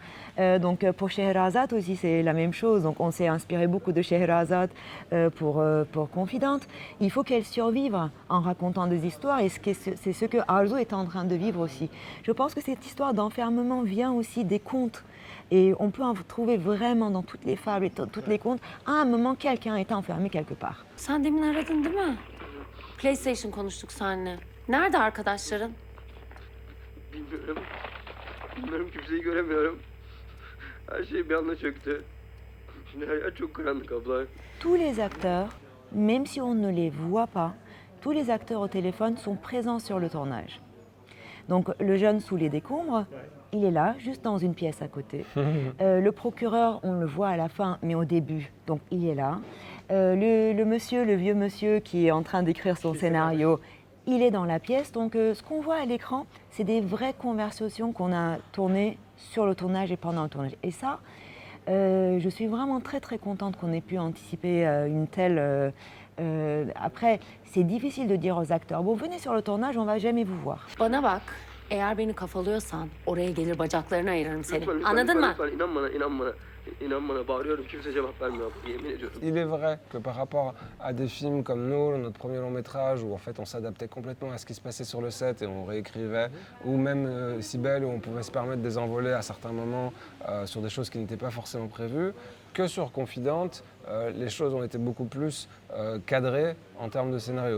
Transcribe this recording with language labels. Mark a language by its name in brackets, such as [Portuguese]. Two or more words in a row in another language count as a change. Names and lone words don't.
[French] Donc pour Scheherazade aussi, c'est la même chose. Donc on s'est inspiré beaucoup de Scheherazade pour Confidente. Il faut qu'elle survive en racontant des histoires et c'est ce que Arzu est en train de vivre aussi. Je pense que cette histoire d'enfermement vient aussi des contes. Et on peut en trouver vraiment dans toutes les fables et toutes les contes. À un moment, quelqu'un est enfermé quelque part. [Turkish] Sen demin aradın değil mi? PlayStation konuştuk seninle. Nerede arkadaşların? Bilmiyorum. Bilmiyorum kimseyi göremiyorum. Her şey bir anda çöktü. Şimdi her yer çok karanlık abla. [French] Tous les acteurs, même si on ne les voit pas, tous les acteurs au téléphone sont présents sur le tournage. Donc le jeune sous les décombres, il est là, juste dans une pièce à côté. Le procureur, on le voit à la fin, mais au début, donc il est là. Le vieux monsieur qui est en train d'écrire son scénario, il est dans la pièce. Donc ce qu'on voit à l'écran, c'est des vraies conversations qu'on a tournées sur le tournage et pendant le tournage. Et ça, je suis vraiment très très contente qu'on ait pu anticiper une telle... Après, c'est difficile de dire aux acteurs, bon venez sur le tournage, on va jamais vous voir. [Turkish] Bana bak, eğer beni kafalıyorsan oraya gelir bacaklarını ayırırım seni. Lütfen, Anladın mı? lütfen, inan bana, inan bana. İnan bana, bağırıyorum kimse cevap vermiyor abla, yemin ediyorum. [French] Il est vrai que par rapport à des films comme Nour, notre premier long métrage, où en fait on s'adaptait complètement à ce qui se passait sur le set et on réécrivait, ou même Cybèle, où on pouvait se permettre des envolées à certains moments sur des choses qui n'étaient pas forcément prévues, que sur Confidente, les choses ont été beaucoup plus cadrées en termes de scénario.